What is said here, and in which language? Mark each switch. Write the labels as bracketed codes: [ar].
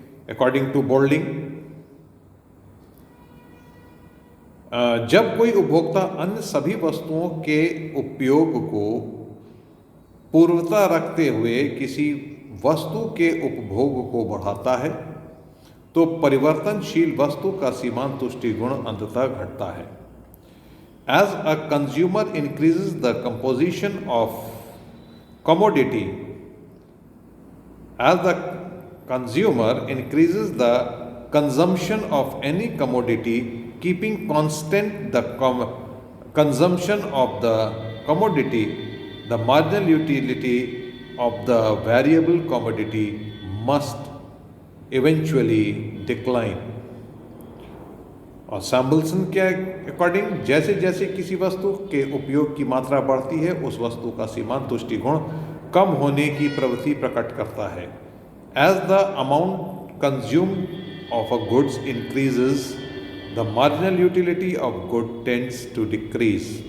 [en] according to [hi] Boulding, जब कोई उपभोक्ता अन्य सभी वस्तुओं के उपयोग को पूर्वता रखते हुए किसी वस्तु के उपभोग को बढ़ाता है तो परिवर्तनशील वस्तु का सीमांत तुष्टिगुण अंततः घटता है। [en] As a consumer increases the composition of commodity, as the consumer increases the consumption of any commodity, keeping constant the consumption of the commodity, the marginal utility of the variable commodity must eventually decline. [hi] और सैम्बल्सन के according जैसे जैसे किसी वस्तु के उपयोग की मात्रा बढ़ती है उस वस्तु का सीमांत तुष्टिगुण कम होने की प्रवृत्ति प्रकट करता है। [en] As the amount consumed of a goods increases the marginal utility of good tends to decrease.